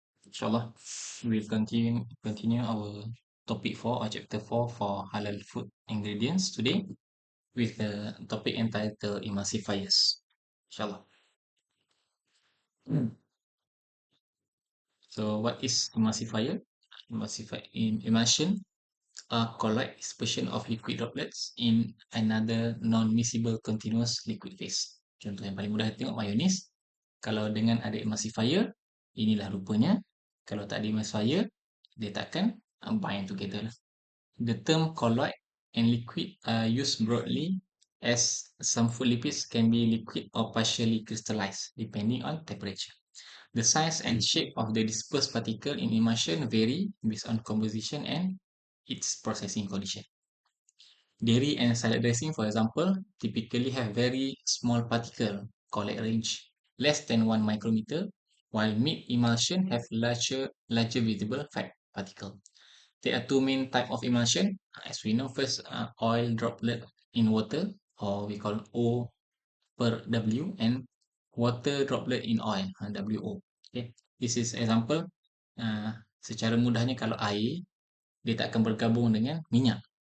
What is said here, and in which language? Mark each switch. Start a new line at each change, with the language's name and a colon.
English: Inshallah, we'll continue our topic 4 or chapter 4 for halal food ingredients today with the topic entitled emulsifiers. Inshallah. So, what is emulsifier? Emulsion a colloid dispersion of liquid droplets in another non-miscible continuous liquid phase.
Malay: Contoh yang paling mudah tengok mayonis. Kalau dengan ada emulsifier, inilah rupanya. Kalau tak ada emulsifier, dia takkan
English: bind together
Malay: lah.
English: The term colloid and liquid are used broadly as some food lipids can be liquid or partially crystallized depending on temperature. The size and shape of the dispersed particle in emulsion vary based on composition and its processing condition. Dairy and salad dressing, for example, typically have very small particle, colloid range, less than 1 micrometer, while meat emulsion have larger visible fat particle. There are two main types of emulsion. As we know, first, oil droplet in water, or we call O per W, and water droplet in oil, WO. Okay. This is example.
Malay: Secara mudahnya, kalau air, dia tak akan bergabung dengan minyak.